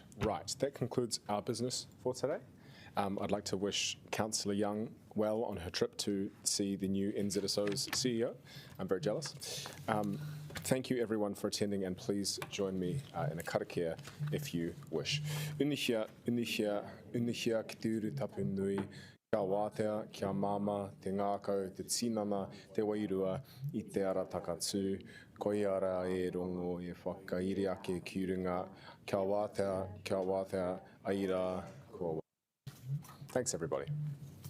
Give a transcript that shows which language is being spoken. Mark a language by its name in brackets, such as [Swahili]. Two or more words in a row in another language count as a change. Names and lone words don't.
[English] Right, that concludes our business for today. I'd like to wish Councillor Young well on her trip to see the new NZSO's CEO. I'm very jealous. Thank you everyone for attending, and please join me in a karakia if you wish. [Māori] Unihia ki te uru tapu nui, kia wātea, kia māma, te ngākau, te tinana, te wairua, I te ara takatū, koi ara e rongo e whakairi ake ki runga, kia wātea, aira, kua wā. [English] Thanks everybody.